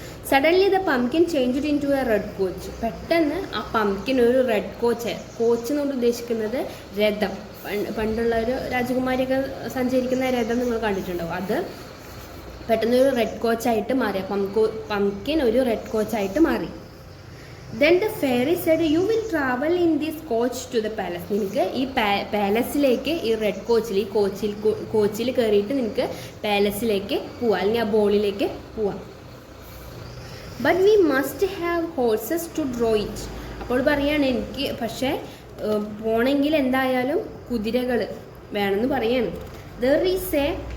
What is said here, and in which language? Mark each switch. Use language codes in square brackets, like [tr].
[en] Suddenly the pumpkin changed into a red coach. [ml] പെട്ടെന്ന് ആ pumpkin ഒരു red coach എന്നുകൊണ്ട് ഉദ്ദേശിക്കുന്നത് രഥം, പണ്ടുള്ള ഒരു രാജകുമാരിയൊക്കെ സഞ്ചരിക്കുന്ന രഥം നിങ്ങൾ കണ്ടിട്ടുണ്ടാവും. അത് പെട്ടെന്ന് ഒരു റെഡ് കോച്ചായിട്ട് മാറി, പംകിൻ ഒരു റെഡ് കോച്ചായിട്ട് മാറി. [en] Then the fairy said, you will travel in this coach to the palace. [ml] നിനക്ക് ഈ പാലസിലേക്ക് ഈ റെഡ് കോച്ചിൽ ഈ കോച്ചിൽ കയറിയിട്ട് നിനക്ക് പാലസിലേക്ക് പോവാം, അല്ലെങ്കിൽ ആ ബോളിലേക്ക് പോവാം. [en] But we must have horses to draw it. [ml] അപ്പോൾ പറയാണ്, എനിക്ക് പക്ഷേ പോണെങ്കിൽ എന്തായാലും കുതിരകൾ വേണമെന്ന് പറയാണ്. [en] There is a